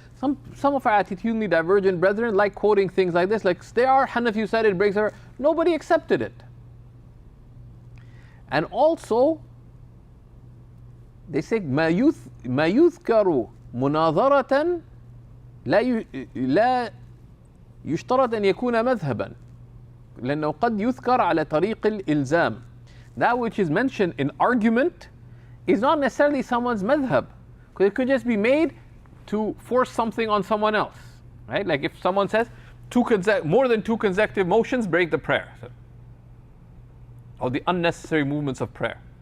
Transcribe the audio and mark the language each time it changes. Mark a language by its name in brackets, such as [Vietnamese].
[English] Some of our attitudinally divergent brethren like quoting things like this, like there are Hanafi who said it breaks the prayer. Nobody accepted it. And also, they say [Arabic] ما يذكر مناظرة لا يشترط أن يكون مذهبا لأنه قد يذكر على طريق الإلزام. [English] That which is mentioned in argument is not necessarily someone's madhab, because it could just be made to force something on someone else, right? Like if someone says more than 2 consecutive motions break the prayer, or the unnecessary movements of prayer.